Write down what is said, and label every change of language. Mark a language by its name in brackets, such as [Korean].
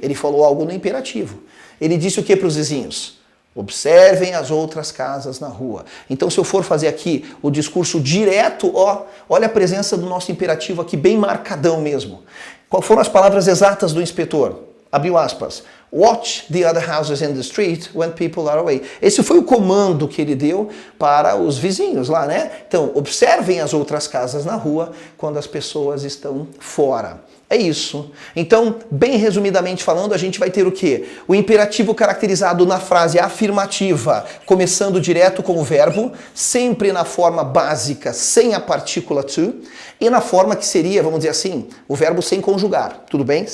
[Portuguese] Ele falou algo no imperativo. Ele disse o quê para os vizinhos? Observem as outras casas na rua. Então, se eu for fazer aqui o discurso direto, ó, olha a presença do nosso imperativo aqui bem marcadão mesmo. Quais foram as palavras exatas do inspetor? Abriu aspas. [English] Watch the other houses in the street when people are away. [Portuguese] Esse foi o comando que ele deu para os vizinhos lá, né? Então, observem as outras casas na rua quando as pessoas estão fora. É isso. Então, bem resumidamente falando, a gente vai ter o quê? O imperativo caracterizado na frase afirmativa, começando direto com o verbo, sempre na forma básica, sem a partícula to, e na forma que seria, vamos dizer assim, o verbo sem conjugar, tudo bem?